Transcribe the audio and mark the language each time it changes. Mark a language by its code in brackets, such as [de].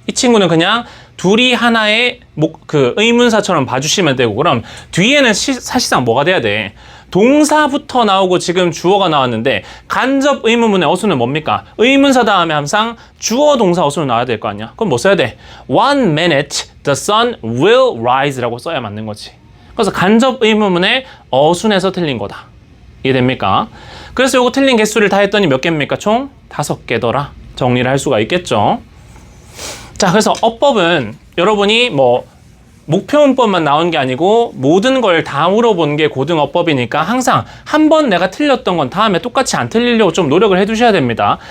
[ko] 이 친구는 그냥 둘이 하나의 의문사처럼 봐주시면 되고 그럼 뒤에는 사실상 뭐가 돼야 돼? 동사부터 나오고 지금 주어가 나왔는데 간접 의문문의 어순은 뭡니까? 의문사 다음에 항상 주어 동사 어순을 나와야 될 거 아니야? 그럼 뭐 써야 돼? [en] One minute the sun will rise라고 [ko] 써야 맞는 거지. 그래서 간접 의문문의 어순에서 틀린 거다. 이해됩니까? 그래서 요거 틀린 개수를 다 했더니 몇 개입니까? 총 5개더라. 정리를 할 수가 있겠죠. 자, 그래서 어법은 여러분이 뭐 목표문법만 나온 게 아니고 모든 걸 다 물어보는 게 고등어법이니까 항상 한 번 내가 틀렸던 건 다음에 똑같이 안 틀리려고 좀 노력을 해두셔야 됩니다.